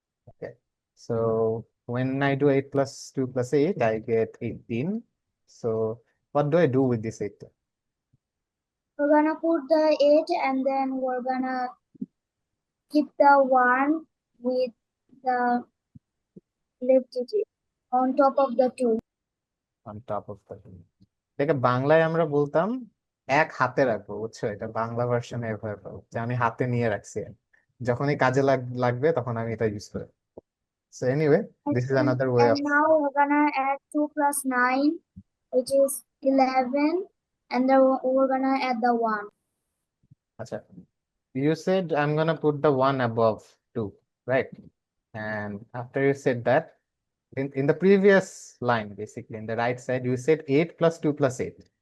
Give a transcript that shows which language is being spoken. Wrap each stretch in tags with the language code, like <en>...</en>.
<en>Okay. So when I do 8 plus 2 plus 8, I get 18. So what do I do with this 8? We're gonna put the 8 and then we're gonna keep the 1 with the left digit on top of the 2. On top of the</en> <bn>এটাকে বাংলায় আমরা বলতাম এক হাতে রাখবো, বুঝছো? এটা বাংলা ভার্সনে এভাবে পাবো যে আমি হাতে নিয়ে রাখছি, যখনই কাজে লাগবে তখন আমি এটা ইউজ করি।</bn> <en>So anyway, this is another way And of now we're gonna add 2 plus 9, which is 11, and then we're gonna add the 1. acha. You said I'm gonna put the 1 above 2, right? And after you said that, in the previous line, basically in the right side, you said 8 plus 2 plus 8.</en>